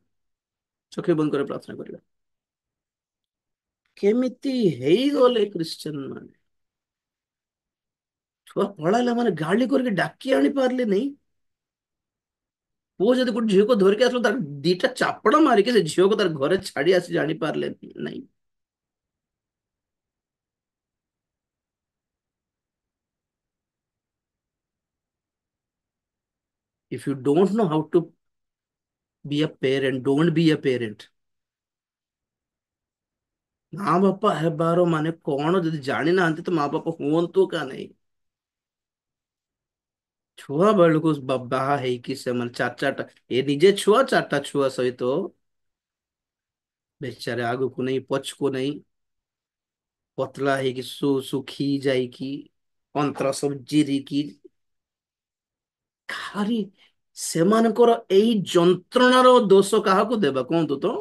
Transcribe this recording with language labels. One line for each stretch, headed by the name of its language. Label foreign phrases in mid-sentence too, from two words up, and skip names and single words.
Odia: ଚୋଖେ ବନ୍ଦ କରି ପ୍ରାର୍ଥନା କରିବା। କେମିତି ହେଇଗଲେ ଖ୍ରୀଷ୍ଟିଆନ ମାନେ? ଛୁଆ ପଳେଇଲା ମାନେ ଗାଳି କରିକି ଡାକି ଆଣି ପାରିଲେ ନାହିଁ। ପୁଅ ଯଦି ଗୋଟେ ଝିଅକୁ ଧରିକି ଆସିବ ତାର ଦିଟା ଚାପଡା ମାରିକି ସେ ଝିଅକୁ ତାର ଘରେ ଛାଡି ଆସି ଜାଣିପାରିଲେ ନାହିଁ।
English: If you don't know how to be a parent, don't be a parent।
Odia: ମା ବାପା ହେବାର ମାନେ କଣ ଯଦି ଜାଣିନାହାନ୍ତି ତ ମା ବାପା ହୁଅନ୍ତୁ କା ନାହିଁ। ଛୁଆ ବେଳକୁ ବାହା ହେଇକି ସେମାନେ ଚାରିଟା ଏ ନିଜେ ଛୁଆ ଚାରିଟା ଛୁଆ ସହିତ ବେଚାରେ ଆଗକୁ ନେଇ ପଛକୁ ନେଇ ପତଳା ହେଇକି ଶୁଖି ଯାଇକି ଅନ୍ତ୍ର ସବୁ ଚିରିକି ଖାଲି ସେମାନଙ୍କର ଏଇ ଯନ୍ତ୍ରଣାର ଦୋଷ କାହାକୁ ଦେବା କୁହନ୍ତୁ ତ?